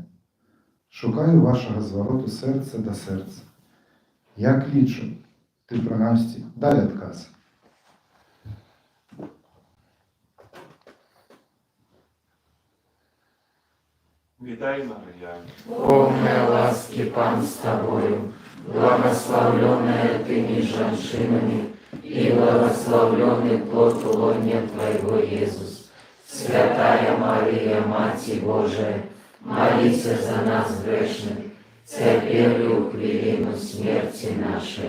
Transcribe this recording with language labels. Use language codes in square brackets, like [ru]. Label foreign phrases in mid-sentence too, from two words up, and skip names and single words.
[be] Шукаю вашага звароту сэрца да сэрца. Я клічу, ты прынамсі дай адказ. Вітай, Марія. [ru] Полная ласки Пан с тобою, благословленная ты меж женщинами, и благословленный плод лоне Твоего, Иисус. Святая Мария, Матерь Божия, молись за нас грешных, теперь и в хвилину смерти нашей.